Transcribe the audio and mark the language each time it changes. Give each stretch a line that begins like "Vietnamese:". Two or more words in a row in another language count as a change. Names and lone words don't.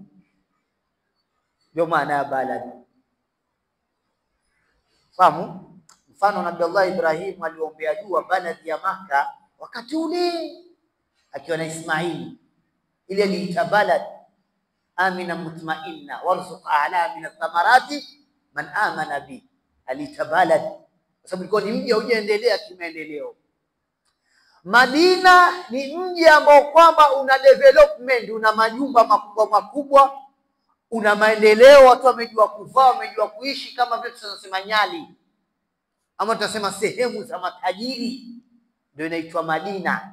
Swahili: Ndio maana ya balad. Fahamu? Mfano Nabii Allah Ibrahim aliombea dua baladi ya Makkah wakati ule akiwa na Ismaili, ile aliita
Arabic: بلدا آمنا مطمئنة وارزق أهله من الثمرات من آمن ب.
Swahili: Aliita balad kwa sababu ilikuwa ni mji haujaendelea kimaendeleo. Madina ni mji ambao kwamba una development, una majumba makubwa makubwa, una maendeleo, watu wamejua kuvaa, wamejua kuishi, kama vile tunasema Nyali ama tunasema sehemu za matajiri, ndio inaitwa Madina.